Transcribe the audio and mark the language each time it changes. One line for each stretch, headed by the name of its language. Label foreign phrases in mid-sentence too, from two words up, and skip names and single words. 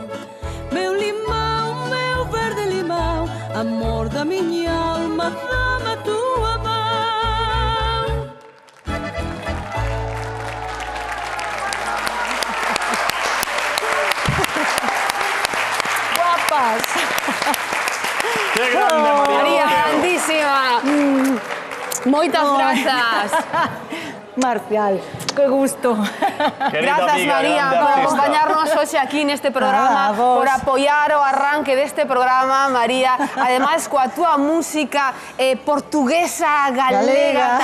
Portuguese: Meu limão, meu verde limão, amor da minha alma, dá-me a tua mão.
Spanish: Guapas. ¡Qué grande, María!
Galician: María, grandísima. Moitas grazas. Marcial, que gusto. Querida Grazas, amiga, María, grande por artista. acompañarnos hoxe aquí neste programa, Nada, vos. por apoiar o arranque deste programa, María. Ademais, coa túa música portuguesa, galega